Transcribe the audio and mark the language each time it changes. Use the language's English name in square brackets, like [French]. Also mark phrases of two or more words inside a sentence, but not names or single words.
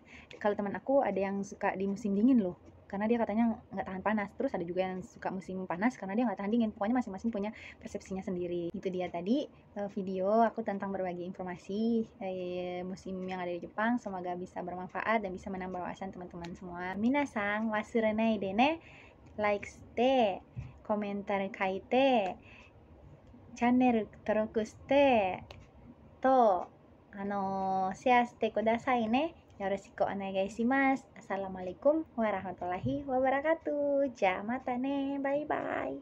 [Indonesian] Kalau teman aku ada yang suka di musim dingin loh, karena dia katanya nggak tahan panas. Terus ada juga yang suka musim panas karena dia nggak tahan dingin. Pokoknya masing-masing punya persepsinya sendiri. Itu dia tadi video aku tentang berbagi informasi musim yang ada di Jepang. Semoga bisa bermanfaat dan bisa menambah wawasan teman-teman semua. [Japanese] 皆さん忘れないでね、likeして、komentar書いて, channel 登録してとシェアしてくださいね。よろしくお願いします。 [Arabic] السلام عليكم ورحمة الله وبركاته. [Japanese] じゃ、またね. [English] Bye bye.